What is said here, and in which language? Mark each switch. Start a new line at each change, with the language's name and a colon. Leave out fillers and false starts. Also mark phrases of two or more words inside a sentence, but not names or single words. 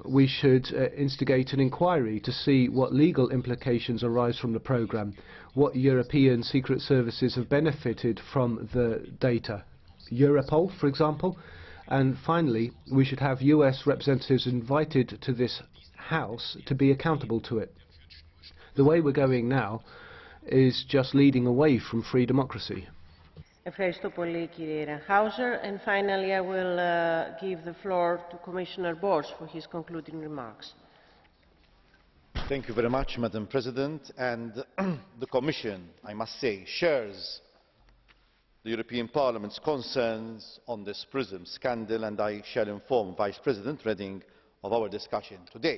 English: We should instigate an inquiry to see what legal implications arise from the programme, what European secret services have benefited from the data. Europol, for example. And finally, we should have US representatives invited to this House to be accountable to it. The way we're going now is just leading away from free democracy.
Greek: Ευχαριστώ πολύ, κύριε Ehrenhauser.
English: And finally, I will give the floor to Commissioner Borg for his concluding remarks. Thank you very much, Madam President. And the Commission, I must say, shares the European Parliament's concerns on this PRISM scandal, and I shall inform Vice President Reding of our discussion today.